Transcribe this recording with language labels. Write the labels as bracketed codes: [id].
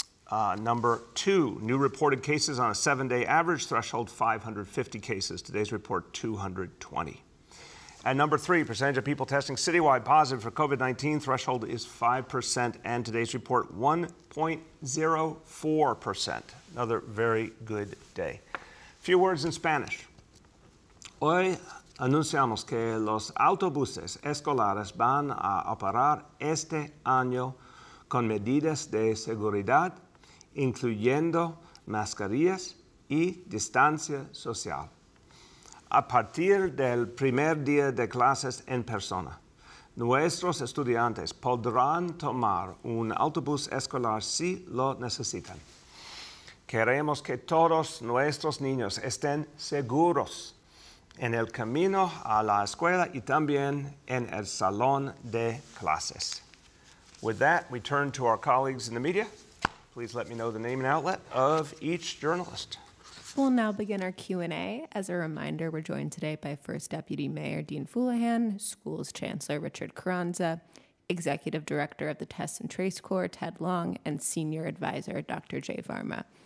[en] Number 2, new reported cases on a 7-day average, threshold 550 cases. Today's report, 220. And number 3, percentage of people testing citywide positive for COVID-19, threshold is 5%, and today's report, 1.04%. Another very good day. A few words in Spanish. [es] Hoy anunciamos que los autobuses escolares van a operar este año con medidas de seguridad, incluyendo mascarillas y distancia social. A partir del primer día de clases en persona, nuestros estudiantes podrán tomar un autobús escolar si lo necesitan. Queremos que todos nuestros niños estén seguros en el camino a la escuela y también en el salón de clases. [en] With that, we turn to our colleagues in the media. Please let me know the name and outlet of each journalist. We'll now begin our Q&A. As a reminder, we're joined today by First Deputy Mayor Dean Foulahan, Schools Chancellor Richard Carranza, Executive Director of the Test and Trace Corps, Ted Long, and Senior Advisor, Dr. Jay Varma.